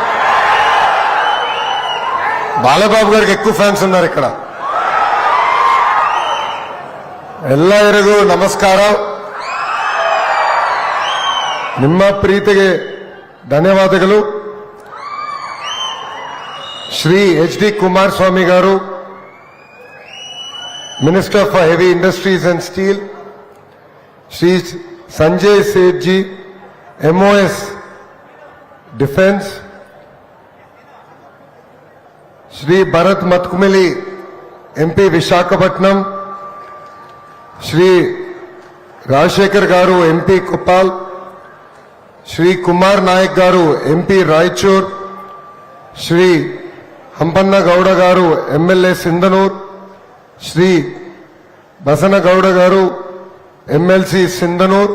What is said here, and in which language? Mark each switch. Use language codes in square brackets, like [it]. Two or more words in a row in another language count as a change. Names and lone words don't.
[te] బాలబాబు గారికి ఎక్కువ ఫ్యాన్స్ ఉన్నారు ఇక్కడ. [kn] ಎಲ್ಲರಿಗೂ ನಮಸ್ಕಾರ. ನಿಮ್ಮ ಪ್ರೀತಿಗೆ ಧನ್ಯವಾದಗಳು. ಶ್ರೀ ಎಚ್.ಡಿ. [te] ಕುಮಾರಸ್ವಾಮಿ గారు, [en] Minister for Heavy Industries and Steel, [te] శ్రీ సంజయ్ సేఠ్జీ, [en] MOS Defence, [te] శ్రీ భరత్ మత్కుమిలి, ఎంపీ విశాఖపట్నం, శ్రీ రాజశేఖర్ గారు, ఎంపీ కుప్పాల్, శ్రీ కుమార్ నాయక్ గారు, ఎంపీ రాయచూర్, శ్రీ హంపన్న గౌడ గారు, ఎమ్మెల్యే సింధనూర్, శ్రీ బసన గౌడ గారు, ఎమ్మెల్సీ సింధనూర్.